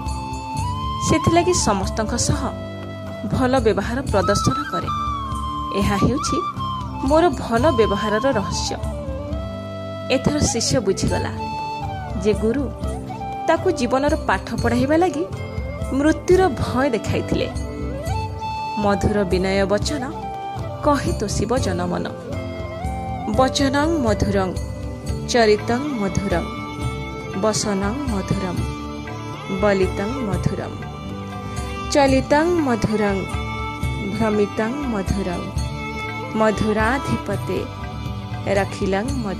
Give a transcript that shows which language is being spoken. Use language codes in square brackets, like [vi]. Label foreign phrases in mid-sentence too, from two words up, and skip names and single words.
[or] ସେଥିଲାଗି ସମସ୍ତକ ସହ ଭଲ ବ୍ୟବହାର ପ୍ରଦର୍ଶନ କରେ। ଏହା ହେଉଛି ମୋର ଭଲ ବ୍ୟବହାରର ରହସ୍ୟ। ଏଥର ଶିଷ୍ୟ ବୁଝିଗଲା ଯେ ଗୁରୁ ତାକୁ ଜୀବନର ପାଠ ପଢ଼ାଇବା ଲାଗି ମୃତ୍ୟୁର ଭୟ ଦେଖାଇଥିଲେ। ମଧୁର ବିନୟ ବଚନ କହି ତୋଷିବ ଜନମନ। [sa] वचनं मधुरं चरितं मधुरं वसनं मधुरं बलितं मधुरं चलितं मधुरं भ्रमितं मधुरं मधुराधिपते रखिलं मधुरं।